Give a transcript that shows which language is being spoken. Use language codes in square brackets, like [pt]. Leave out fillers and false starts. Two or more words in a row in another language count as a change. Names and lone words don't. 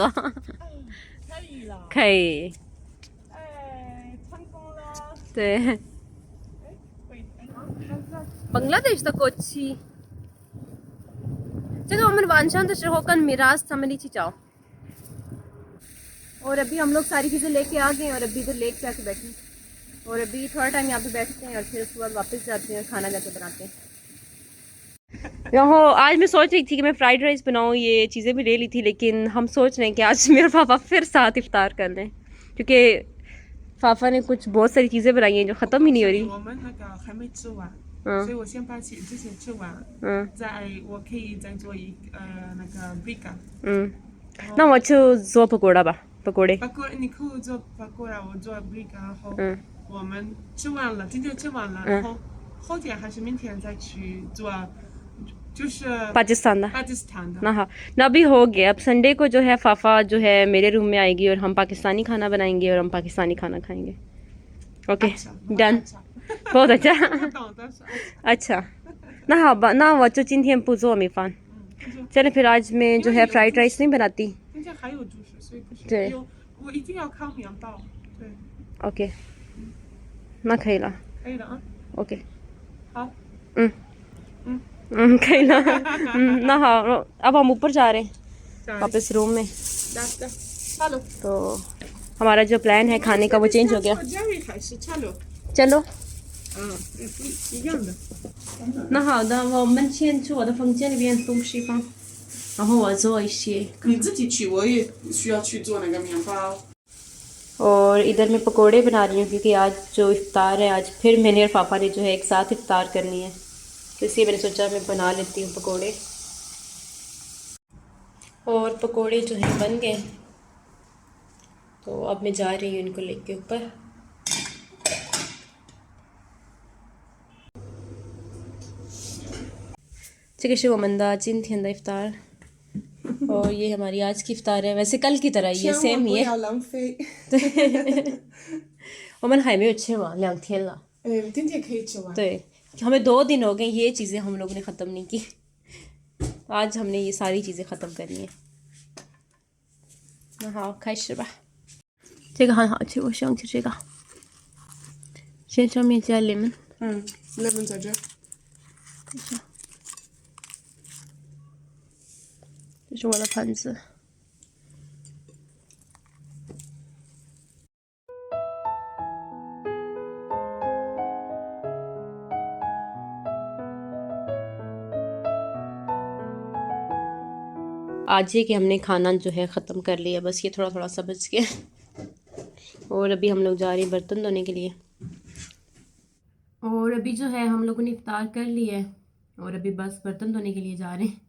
[zh] 可以了，可以，哎，成功了。 [hi] 对。 [zh] बांग्लादेश的国旗，这个我们晚上的时候跟मिराज他们一起找。 [hi] और अभी हम लोग सारी चीज़ें लेके आ गए और अभी इधर लेक पे आके बैठे हैं और अभी थोड़ा टाइम यहाँ पे बैठते हैं और फिर उसके बाद वापस जाते हैं और खाना जाके बनाते हैं। यहाँ आज मैं सोच रही थी कि मैं फ्राइड राइस बनाऊँ, ये चीज़ें भी ले ली थी, लेकिन हम सोच रहे हैं कि आज मेरे पापा फिर साथ इफ्तार कर लें क्योंकि पापा ने कुछ बहुत सारी चीज़ें बनाई हैं जो ख़त्म ही नहीं हो रही। [zh] 我们那个还没吃完，所以我先把之前吃完，我可以再做那个 brica。那我就做पकोड़ा吧，पकोड़े。你可以做 pakora， 我做 brica， 然后我们吃完了，今天吃完了，然后后天还是明天再去做，就是 [hi] पाकिस्तान दा। [zh] पाकिस्तान的。 [hi] ना हाँ ना अभी हो गया। अब संडे को जो है फाफा जो है मेरे रूम में आएगी और हम पाकिस्तानी खाना बनाएंगे और हम पाकिस्तानी खाना खाएंगे। [en] OK done. [hi] बहुत अच्छा [zh] 懂的是。 [hi] अच्छा ना हाँ ना वो जो [zh] 今天不做米饭 [hi] चले फिर आज मैं जो है फ्राइड राइस नहीं बनाती। [zh] 今天还有主食，所以不是。对。我一定要看面包。对。 ओके ना 可以了。可以的啊。 ओके 好。可以了。那好 [hi] अब हम ऊपर जा रहे हैं वापस रूम में। चलो तो हमारा जो प्लान है खाने का वो चेंज हो गया। [zh] 还是 चलो [hi] चलो [zh] 一样的。那好的，我们先去我的房间里边东西放，然后我做一些。你自己去，我也需要去做那个面包。 [hi] और इधर मैं पकोड़े बना रही हूँ क्योंकि आज जो इफ्तार है आज फिर मैंने और पापा ने जो है एक साथ इफ्तार करनी है, तो इसलिए मैंने सोचा मैं बना लेती हूँ पकोड़े। और पकोड़े जो है बन गए, तो अब मैं जा रही हूँ इनको लेके ऊपर। [zh] 这个是我们的今天的 [hi] इफ्तार और ये हमारी आज की इफ्तार है, वैसे कल की तरह ये सेम ही है। [zh] 不要浪费。我们还没有吃完2天了。今天可以吃完。 [hi] 对，हमें 2 दिन हो गए ये चीज़ें हम लोगों ने ख़त्म नहीं की। आज हमने ये सारी चीज़ें ख़त्म करनी है। [zh] 那好，开始吧。这个很好吃，我喜欢吃这个。先上面加 lemon。 lemon 在这。这是我的盘子。 [hi] आज ये कि हमने खाना जो है ख़त्म कर लिया, बस ये थोड़ा थोड़ा सा बच गया। और अभी हम लोग जा रहे हैं बर्तन धोने के लिए। और अभी जो है हम लोगों ने इफ्तार कर लिया है और अभी बस बर्तन धोने के लिए जा रहे हैं।